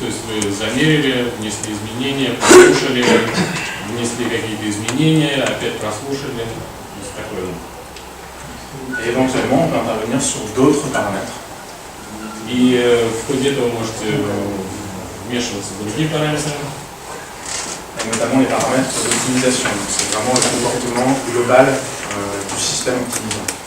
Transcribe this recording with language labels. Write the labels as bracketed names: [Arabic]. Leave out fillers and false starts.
[Russian] То есть вы замерили, внесли изменения, прослушали, внесли какие-то изменения, опять прослушали. То есть такое. [French] Et éventuellement, on peut intervenir sur d'autres paramètres. [Russian] И в ходе этого вы можете вмешиваться в другие параметры. [French] Et notamment les paramètres d'optimisation. C'est vraiment le comportement global du système optimisant.